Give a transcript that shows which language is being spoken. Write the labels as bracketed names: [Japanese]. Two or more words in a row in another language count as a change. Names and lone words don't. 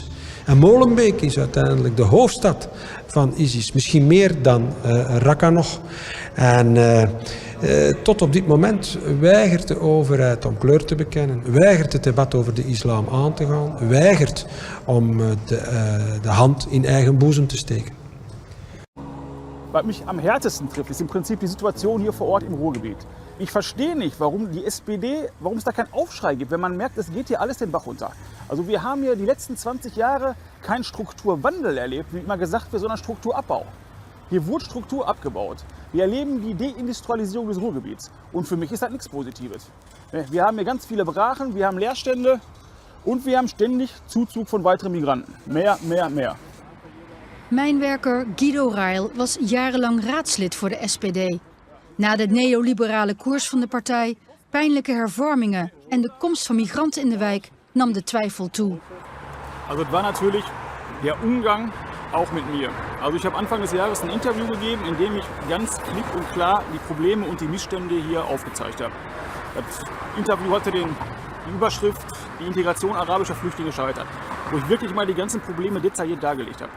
[Dutch] En Molenbeek is uiteindelijk de hoofdstad van ISIS, misschien meer dan Raqqa nog. En tot op dit moment weigert de overheid om kleur te bekennen, weigert het debat over de islam aan te gaan, weigert om de hand in eigen boezem te steken. [German] Was mich am härtesten trifft, ist im Prinzip die Situation hier vor Ort im Ruhrgebiet. Ich verstehe nicht, warum die SPD, warum es da keinen Aufschrei gibt, wenn man merkt, es geht hier alles den Bach runter. Also wir haben hier die letzten 20 Jahre keinen Strukturwandel erlebt, wie immer gesagt wird, sondern Strukturabbau. Hier wurde Struktur abgebaut. Wir erleben die Deindustrialisierung des Ruhrgebiets. Und für mich ist das nichts Positives. Wir haben hier ganz viele Brachen, wir haben Leerstände und wir haben ständig Zuzug von weiteren Migranten. Mehr, mehr, mehr. [Dutch] Mijnwerker Guido Reil was jarenlang raadslid voor de SPD. Na de neoliberale koers van de partij, pijnlijke hervormingen en de komst van migranten in de wijk nam de twijfel toe. [German] Also es war natürlich der Umgang auch mit mir. Also ich habe Anfang des Jahres ein Interview gegeben, in dem ich ganz klipp und klar die Probleme und die Missstände hier aufgezeigt habe. Das Interview hatte die Überschrift "Die Integration arabischer Flüchtlinge scheitert", wo ich wirklich mal die ganzen Probleme detailliert dargelegt habe.